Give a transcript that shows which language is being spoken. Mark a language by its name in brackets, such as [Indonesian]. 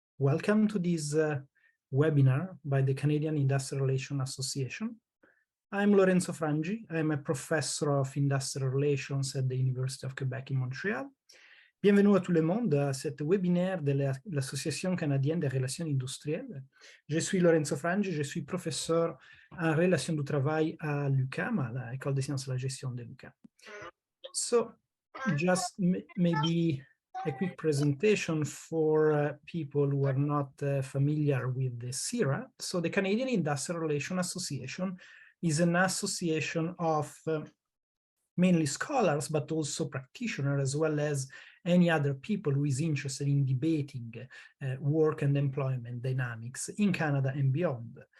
[English] Welcome to this webinar by the Canadian Industrial Relations Association. I'm Lorenzo Frangi. I'm a professor of Industrial Relations at the University of Quebec in Montréal. [French] Bienvenue à tout le monde à cet webinaire de l'Association canadienne des relations industrielles. Je suis Lorenzo Frangi, je suis professeur en relations du travail à l'UQAM, à l'École des sciences de la gestion de l'UQAM. [English] So, just maybe a quick presentation for people who are not familiar with the CIRA. So the Canadian Industrial Relations Association is an association of mainly scholars, but also practitioners, as well as any other people who is interested in debating work and employment dynamics in Canada and beyond.